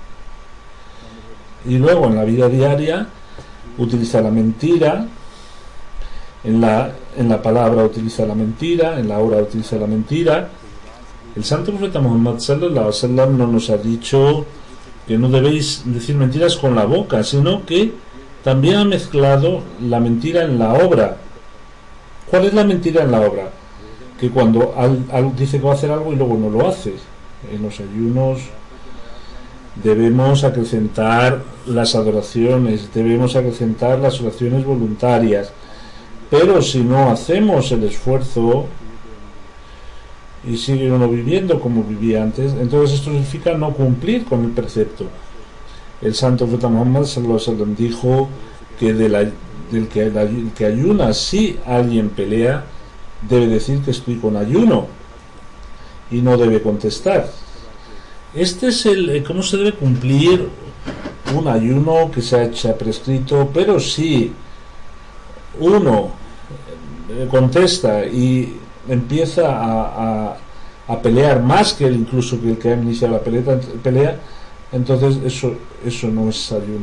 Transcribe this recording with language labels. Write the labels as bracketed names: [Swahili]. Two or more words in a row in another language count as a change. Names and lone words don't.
[Spanish] Y luego en la vida diaria utiliza la mentira, en la palabra utiliza la mentira, en la obra utiliza la mentira. El santo profeta Muhammad [Arabic] صلى الله عليه وسلم [Spanish] no nos ha dicho que no debéis decir mentiras con la boca, sino que también ha mezclado la mentira en la obra. ¿Cuál es la mentira en la obra? Que cuando dice que va a hacer algo y luego no lo hace. En los ayunos debemos acrecentar las adoraciones, debemos acrecentar las oraciones voluntarias, pero si no hacemos el esfuerzo y sigue uno viviendo como vivía antes, entonces esto significa no cumplir con el precepto. El santo profeta Muhammad [Arabic] صلى الله عليه وسلم [Spanish] dijo que del que ayuna, si alguien pelea, debe decir que estoy con ayuno y no debe contestar. Este es cómo se debe cumplir un ayuno que se ha prescrito, pero si uno contesta y empieza a pelear más que él, incluso que el que ha iniciado la pelea, entonces eso no es ayuno.